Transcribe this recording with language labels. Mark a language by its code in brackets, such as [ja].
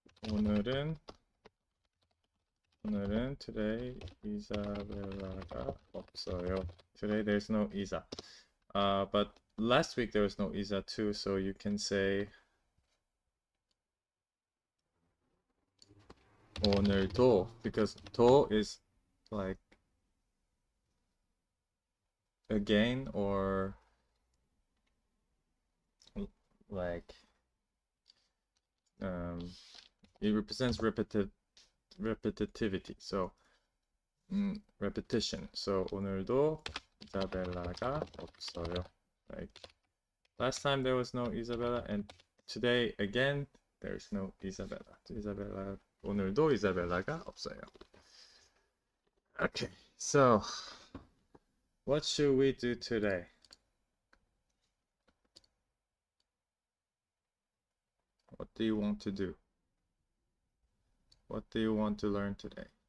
[ko] 오늘은 today 이사벨라가 없어요. [en] Today there's no Isa. But last week there was no Isa too, so you can say 오늘도 because 도 is like again or like it represents repetitivity. So repetition. [ko] So 오늘도 이사벨라가 없어요. [en] Like last time there was no Isabella, and today again there's no Isabella. [ko] Isabella 오늘도 이사벨라가 없어요. [en] Okay, so what should we do today? What do you want to do? What do you want to learn today?